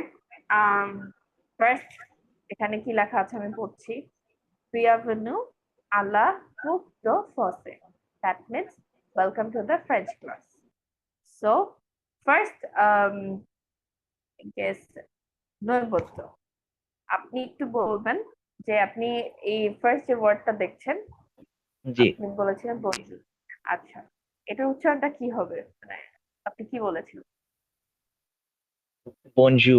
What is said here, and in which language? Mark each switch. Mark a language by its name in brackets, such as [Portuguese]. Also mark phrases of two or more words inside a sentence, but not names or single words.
[Bangla] ফার্স্ট এখানে কি লেখা আছে আমি পড়ছি। [French] Bienvenue à la cour de français. [English] That means welcome to the French class. So first guess নৈবত্য। [Bangla] আপনি একটু বলবেন যে আপনি এই ফার্স্ট যে ওয়ার্ডটা দেখছেন, জি। আপনি বলেছিলেন বঞ্জুর। আচ্ছা, এটার উচ্চারণটা কি হবে, মানে আপনি কি বলেছিলেন? [French] বনজুর।